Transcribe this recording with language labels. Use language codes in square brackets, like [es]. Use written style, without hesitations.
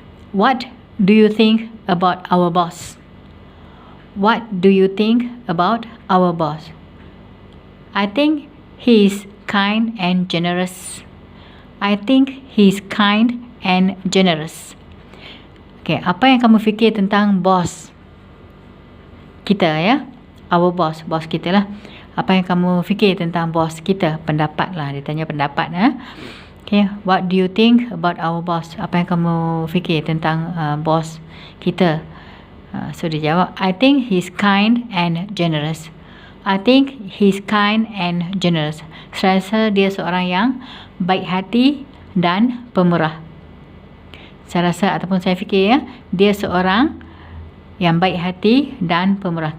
[en] What do you think about our boss? What do you think about our boss? I think he is kind and generous. I think he is kind and generous. [ms] Okay, apa yang kamu fikir tentang bos kita ya? [en] Our boss, [ms] bos kita lah. Apa yang kamu fikir tentang bos kita? Pendapat lah, dia tanya pendapat. [en] Okay, what do you think about our boss? [ms] Apa yang kamu fikir tentang bos kita? So dia jawab, [en] I think he's kind and generous. I think he's kind and generous. [ms] Saya rasa dia seorang yang baik hati dan pemurah. Saya rasa ataupun saya fikir ya, dia seorang yang baik hati dan pemurah.